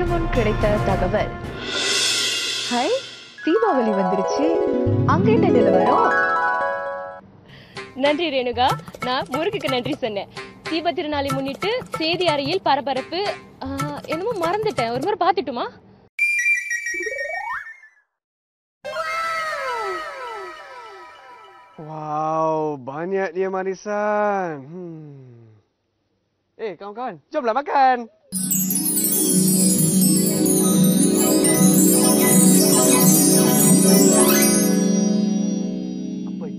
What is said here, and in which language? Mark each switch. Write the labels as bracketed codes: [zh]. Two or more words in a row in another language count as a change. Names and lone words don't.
[ta] கிடைத்த தகவல். ஹை, தீபாவளி வந்துருச்சு. அங்க என்ன நிலவரம்? நன்றி ரேணுகா. நான் முருகுக்கு நன்றி சொன்னேன். தீப திருநாளை முன்னிட்டு செய்தி அறையில் பரபரப்பு. என்னமோ மறந்துட்டேன், ஒரு முறை பாத்துட்டுமா? [ms] Wow, banyak dia manisan. Kawan-kawan, jomlah makan. Apa itu?